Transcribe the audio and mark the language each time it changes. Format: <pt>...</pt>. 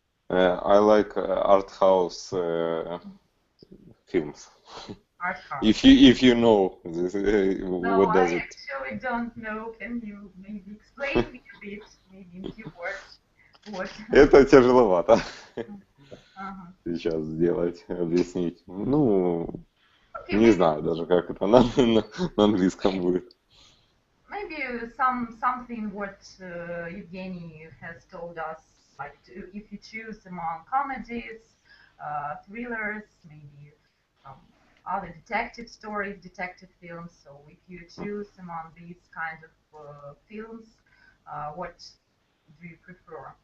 <en>I like art house films. Art house. If you know this, what does it? No, I actually don't know. Can you maybe explain me a bit, maybe in few words? What?</en> <ru>Это тяжеловато. Сейчас сделать, объяснить. Ну, не знаю даже, как это на английском будет.</ru> <en>Maybe something what Evgeny has told us, like if you choose among comedies, thrillers, maybe other detective stories, detective films. So if you choose among these kind of films, what do you prefer?</en>